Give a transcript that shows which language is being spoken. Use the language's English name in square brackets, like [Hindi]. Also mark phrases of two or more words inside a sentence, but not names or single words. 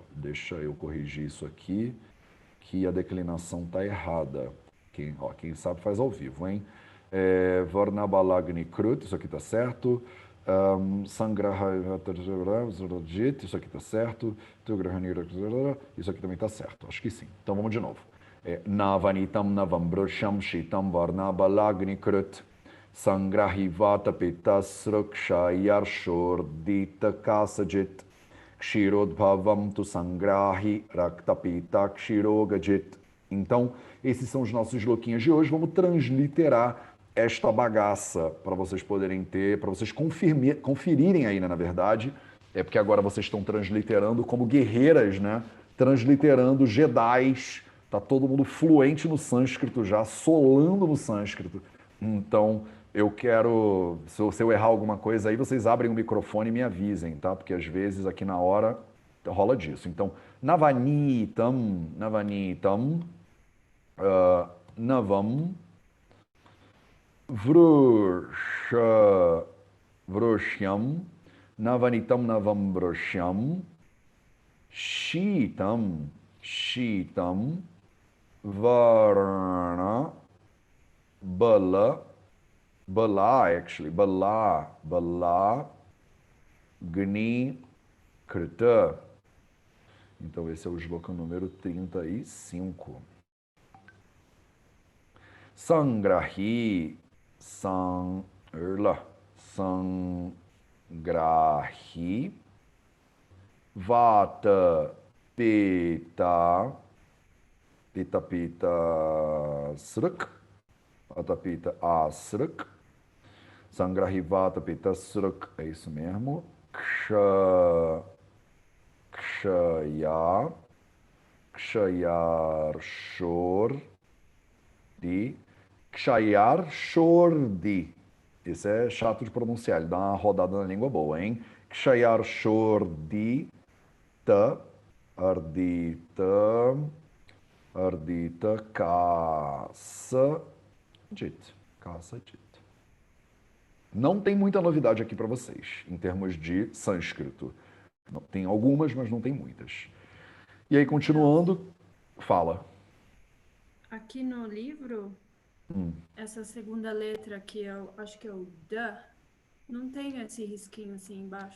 [Portuguese] Deixa eu corrigir isso aqui, que a declinação tá errada. Quem sabe faz ao vivo, hein? [Sanskrit] वर्णबलाग्नि कृत्, [Portuguese] isso aqui tá certo. Sangrahajatit, isso aqui tá certo. Isso aqui também tá certo. Acho que sim. Então, vamos de novo. [Sanskrit] नवनीतं नवं वृष्यं शीतं वर्णबलाग्नि कृत्. सङ्ग्रहिवात पित्तासृक्क्ष यार्शोर्दित कासजित् क्षीरोद्भवं तु सङ्ग्रहि रक्तपित्त क्षिरोगजित्. [Portuguese] Então, esses são os nossos loquinhos de hoje. Vamos transliterar esta bagaça para vocês poderem ter, para vocês conferirem aí, né, na verdade. É porque agora vocês estão transliterando como guerreiras, né? Transliterando jedis. Tá todo mundo fluente no sânscrito já, solando no sânscrito. Então, eu quero, se eu errar alguma coisa aí, vocês abrem o microfone e me avisem, tá? Porque às vezes aqui na hora rola disso. Então, [Sanskrit] नवनीतं, नवं, वृष्यं, नवनीतं, नवं, वृष्यं, शीतं, वर्ण, बल, अग्नि, कृत. [Portuguese] Então esse é o shloka número 35. [Sanskrit] सङ्ग्रहि, सङ्ग्रहि, वात, पित्त, सृक्, वात, पित्त, असृक्, सङ्ग्रहिवात, पित्त, सृक्, [Portuguese] é isso mesmo, [Sanskrit] क्षयार्, शोर्दि. [Portuguese] Esse é chato de pronunciar, ele dá uma rodada na língua boa, hein? [Sanskrit] क्षयार् शोर्दि त अर्दित अर्दित कास जित्। कास जित्. [Portuguese] Não tem muita novidade aqui para vocês, em termos de sânscrito. Não, tem algumas, mas não tem muitas. E aí, continuando, fala. Aqui no livro, essa segunda letra que eu acho que é o D, não tem esse risquinho assim embaixo.